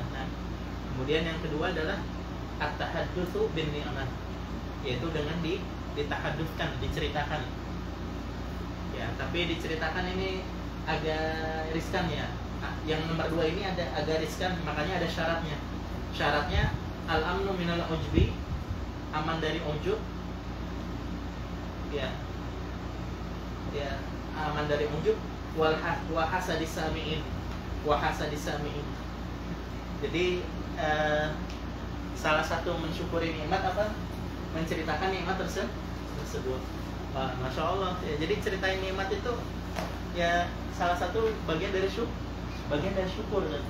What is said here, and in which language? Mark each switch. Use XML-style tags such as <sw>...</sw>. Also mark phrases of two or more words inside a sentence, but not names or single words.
<id>Nah, kemudian yang kedua adalah</id> <ar>التحدث بالنعمة,</ar> <id>yaitu dengan ditahaddutskan, diceritakan ya. Tapi diceritakan ini agak riskan ya. Yang nomor 2 ini agak riskan, makanya ada syaratnya</id> <ar>الأمن من العجب,</ar> <id>aman dari ujub ya, aman dari ujub,</id> <ar>وحسد السامعين.</ar> <id>Jadi salah satu mensyukuri nikmat apa? Menceritakan nikmat tersebut. Wah,</id> <ar>ما شاء الله</ar> <id>ya. Jadi ceritain nikmat itu ya salah satu bagian dari syukur kan.</id>